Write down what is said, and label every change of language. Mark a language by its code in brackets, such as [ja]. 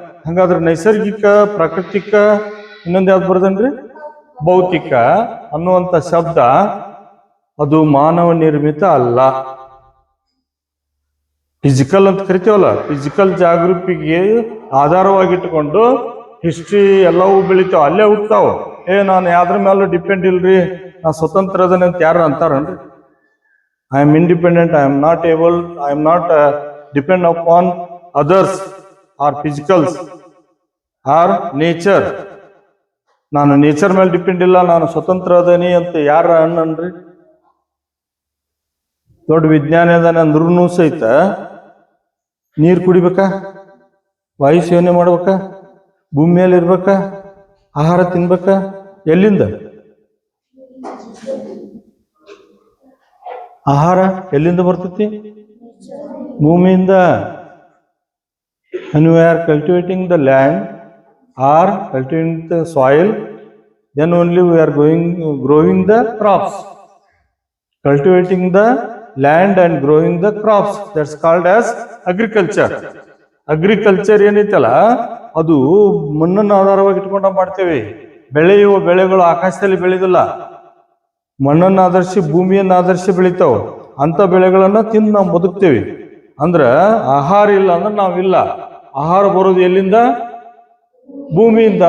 [kn] ಹಂಗಾದ್ರೆ ನೈಸರ್ಗಿಕ, ಪ್ರಾಕೃತಿಕ, ಇನ್ನೊಂದು ಯಾವ್ದು ಬರ್ದನ್ರಿ, ಭೌತಿಕ ಅನ್ನುವಂಥ ಶಬ್ದ ಅದು ಮಾನವ ನಿರ್ಮಿತ ಅಲ್ಲ. ಫಿಸಿಕಲ್ ಅಂತ ಕರಿತೀವಲ್ಲ, ಫಿಸಿಕಲ್ ಜಾಗೃತಿಗೆ ಆಧಾರವಾಗಿಟ್ಟುಕೊಂಡು ಹಿಸ್ಟ್ರಿ ಎಲ್ಲವೂ ಬೆಳಿತಾವ, ಅಲ್ಲೇ ಹುಟ್ತಾವ. ನಾನು ಯಾವ್ದ್ರ ಮೇಲೂ ಡಿಪೆಂಡ್ ಇಲ್ರಿ, ನಾ ಸ್ವತಂತ್ರ ಅದನ್ನ ಅಂತ ಯಾರು ಅಂತಾರನ್ರಿ? [en] I am independent, I am not depend upon others or physicals or nature. [kn] ನಾನು ನೇಚರ್ ಮೇಲೆ ಡಿಪೆಂಡ್ ಇಲ್ಲ, ನಾನು ಸ್ವತಂತ್ರ ಅದೇನಿ ಅಂತ ಯಾರ ಅನ್ನನ್ರಿ? ದೊಡ್ಡ ವಿಜ್ಞಾನಿ ಅದಾನೆ ಅಂದ್ರೂ ಸಹಿತ ನೀರು ಕುಡಿಬೇಕಾ, ವಾಯು ಸೇವನೆ ಮಾಡ್ಬೇಕಾ, ಭೂಮಿ ಮೇಲೆ ಇರ್ಬೇಕಾ, ಆಹಾರ ತಿನ್ಬೇಕಾ? ಎಲ್ಲಿಂದ ಆಹಾರ ಎಲ್ಲಿಂದ ಬರ್ತೈತಿ? ಭೂಮಿಯಿಂದ. [en] When we are cultivating the land or cultivating the soil, then only we are growing the crops. Cultivating the land and growing the crops, that's called as agriculture. [kn] Agriculture ಏನೈತಲ್ಲ, ಅದು ಮಣ್ಣನ್ನು ಆಧಾರವಾಗಿ ಇಟ್ಕೊಂಡು ಮಾಡ್ತೇವೆ. ಬೆಳೆಯುವ ಬೆಳೆಗಳು ಆಕಾಶದಲ್ಲಿ ಬೆಳೆದಿಲ್ಲ, ಮಣ್ಣನ್ನು ಆಧರಿಸಿ, ಭೂಮಿಯನ್ನು ಆಧರಿಸಿ ಬೆಳಿತಾವ. ಅಂತ ಬೆಳೆಗಳನ್ನ ತಿಂದು ನಾವು ಬದುಕ್ತೇವೆ. ಅಂದ್ರ ಆಹಾರ ಇಲ್ಲ ಅಂದ್ರೆ ನಾವಿಲ್ಲ. ಆಹಾರ ಬರೋದು ಎಲ್ಲಿಂದ? ಭೂಮಿಯಿಂದ.